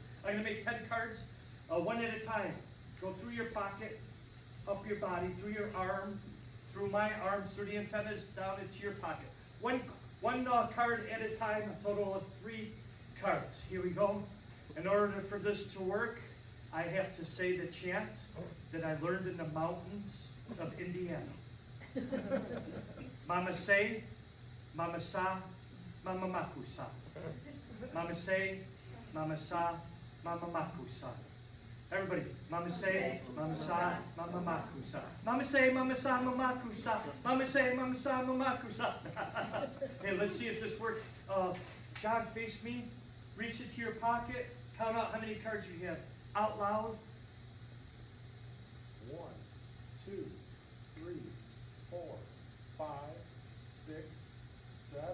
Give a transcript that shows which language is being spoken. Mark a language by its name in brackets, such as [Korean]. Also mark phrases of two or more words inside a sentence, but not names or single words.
[English] I'm going to make 10 cards, one at a time. Go through your pocket, up your body, through your arm, through my arms, through the antennas, down into your pocket. One card at a time, a total of 3 cards. Here we go. In order for this to work, I have to say the chant that I learned in the mountains of Indiana. Mama say, mama sa, mama makusa. Mama say, mama sa, mama makusa. Everybody, mama say, mama sa, mama makusa. Mama say, mama sa, mama makusa. Mama say, mama sa, mama makusa. Hey, let's see if this works. John, face me. Reach into your pocket. Count out how many cards you have. Out loud. 1, 2, 3, 4, 5, 6, 7.